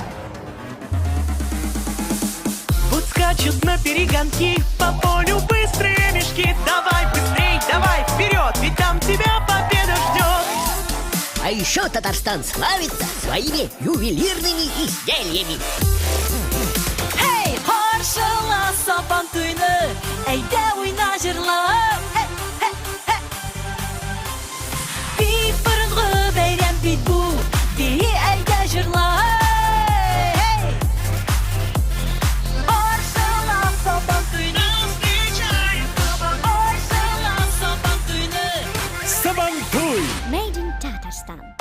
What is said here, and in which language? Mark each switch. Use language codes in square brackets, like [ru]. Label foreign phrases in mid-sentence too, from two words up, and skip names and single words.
[ru] Вот скачут на перегонки, по полю быстрые мешки. Давай быстрей, давай вперед, ведь там тебя победа ждет. А еще Татарстан славится своими ювелирными изделиями. [tt] Эй, Хоршала Сабантуйны, әйдә уйна җырлар. Бик борынгы бәйрәм бит бу, бии әйдә җырлар. Сабантуй! [en] Made in Tatarstan.